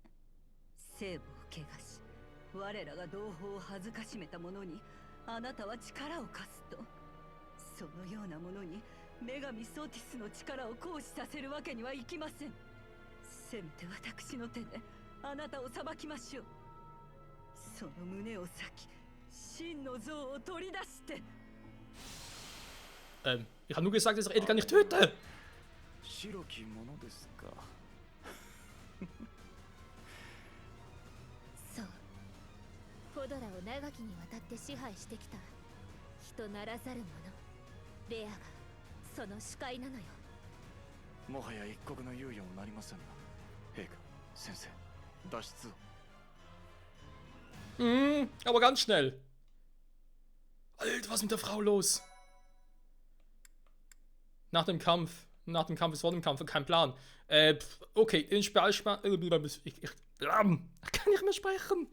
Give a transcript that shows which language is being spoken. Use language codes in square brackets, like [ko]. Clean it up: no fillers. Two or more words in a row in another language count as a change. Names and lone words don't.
[ja] 聖母を汚し、我らが同胞を恥ずかしめた者にあなたは力を貸すと。そのようなものに女神ソティスの力を行使させるわけにはいきません。せめて私の手であなたを裁きましょう。その胸を裂き、真の像を取り出して。 [de] Ich habe nur gesagt, dass ich Edelgard nicht töte! [ja] 白きものですか。そう。フォドラを長きにわたって支配してきた人ならざる者、レアがその主械なのよ。もはや一国の猶予もなりませんな。陛下、先生、脱出を。 [de] Aber ganz schnell. Alter, was ist mit der Frau los? Nach dem Kampf ist vor dem Kampf, kein Plan. Okay, den Speilspann. Kann nicht mehr sprechen.